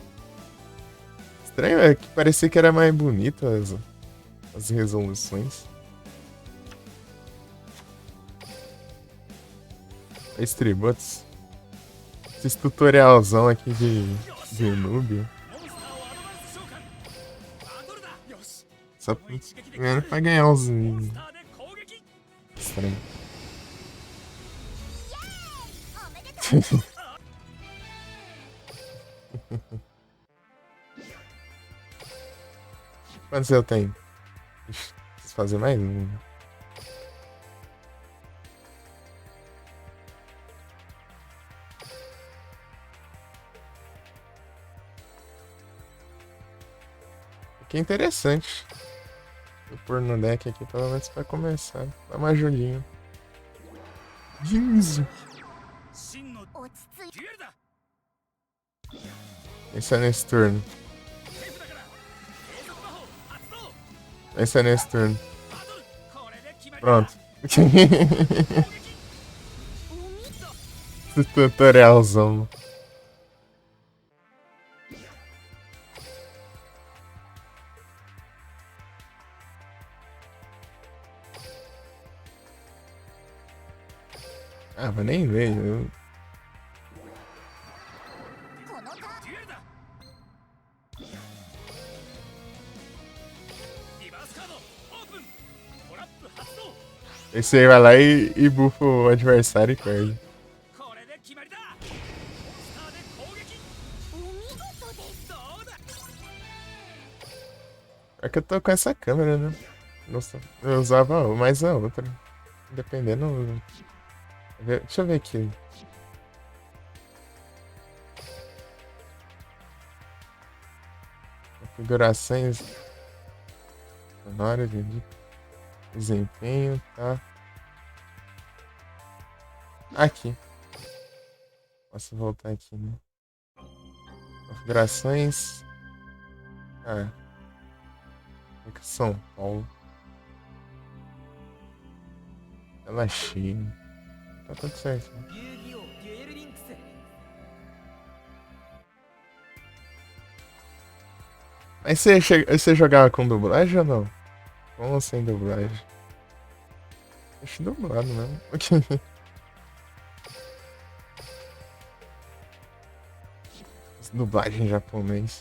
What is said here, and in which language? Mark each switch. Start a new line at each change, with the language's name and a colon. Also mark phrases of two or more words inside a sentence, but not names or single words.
Portuguese: Estranho, é que parecia que era mais bonito as resoluções. Os tributos. Esse tutorialzão aqui de noob.
Japanese: モンスターをアドバンス召喚バトルだよし
Portuguese: Só pra ganhar uns
Japanese: モンスターで攻撃
Portuguese: estranho.
Japanese: おめでとう
Portuguese: Quantos eu tenho? Ixi, preciso fazer mais um. Que interessante. Vou pôr no deck aqui pelo menos pra começar. Dá uma ajudinha. Isso.
Japanese: 真の落ち着いデュエルだ
Portuguese: Esse é nesse turno.
Japanese: セーフだから継続魔法発動
Portuguese: Esse é nesse turno.
Japanese: バトルこれで決まりだ
Portuguese: Pronto.
Japanese: 攻撃
Portuguese: Tutorialzão. Ah, mas nem veio.
Japanese: このターンデュエルだリバースカードオープントラップ発動
Portuguese: Esse aí vai lá e buffa o adversário e perde.
Japanese: これで決まりだモンスターで攻撃お見事ですどうだ
Portuguese: É que eu tô com essa câmera, né? Nossa, eu usava mais a outra. Dependendo. Deixa eu ver aqui. Configurações sonoras de desempenho, tá? Aqui. Posso voltar aqui, né? Configurações. Ah. Aqui São Paulo. Ela é cheia. Tá tudo certo. Né?
Japanese: 遊戯王デュエルリンクス
Portuguese: Mas você jogava com dublagem ou não? Com ou sem dublagem? Acho dublado mesmo. Dublagem em japonês.